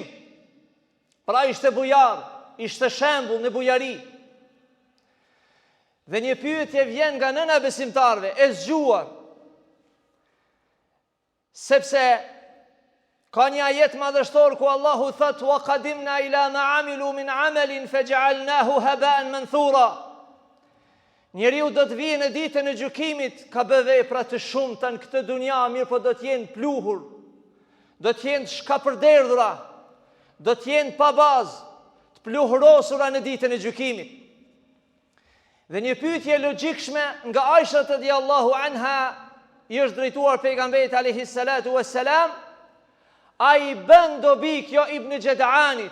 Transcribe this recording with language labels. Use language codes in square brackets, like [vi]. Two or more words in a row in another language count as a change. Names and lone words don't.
[sq] Pra ishte bujar, ishte shembull në bujari. Dhe një pyetje vjen nga nëna besimtarve, e zgjuar, sepse ka një ajet madhështor ku Allahu thot, [ar] وقدمنا إلى ما عملوا من عمل فجعلناه هباء منثورا. [sq] Njeriu do të vijë në ditën e gjykimit, ka bë vepra të shumta në këtë dunja, mirë po do të jenë pluhur, do të jenë shkapërderdhura, do të jenë pa bazë, të pluhurosura në ditën e gjykimit. Dhe një pyetje logjikshme nga Aisha [ar] رضي الله عنها [sq] i është drejtuar pejgamberit [ar] عليه الصلاة والسلام, [sq] ai bën dobi kjo Ibn Jad'anit.